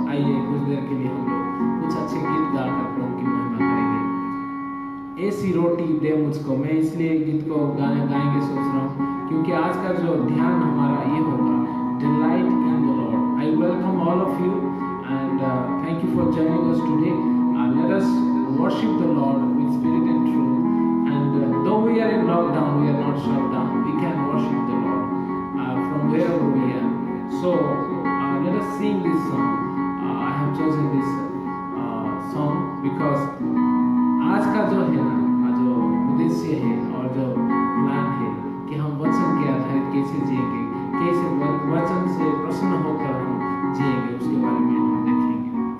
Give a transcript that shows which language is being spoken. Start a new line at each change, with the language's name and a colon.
Hindi: आइए कुछ देर के लिए हम लोग कुछ अच्छे गीत गाकर प्रभु की महिमा करेंगे। ऐसी रोटी दे मुझको, मैं इसलिए गीत को गाएंगे सोच रहा हूँ, क्योंकि आज का जो ध्यान हमारा ये होगा,
English: Delight in the Lord. I welcome all of you and thank you for joining us today. Let us worship the Lord with spirit and truth, and though we are in lockdown, we are not shut down. We can worship the Lord from wherever we are. So let us sing this song. I have chosen this song because
Hindi: आज का जो है ना, जो उद्देश्य है और जो प्लान है कि हम वचन के आधारित कैसे जिएंगे, कैसे वचन से प्रसन्न होकर हम जिएंगे, उसके बारे में हम देखेंगे।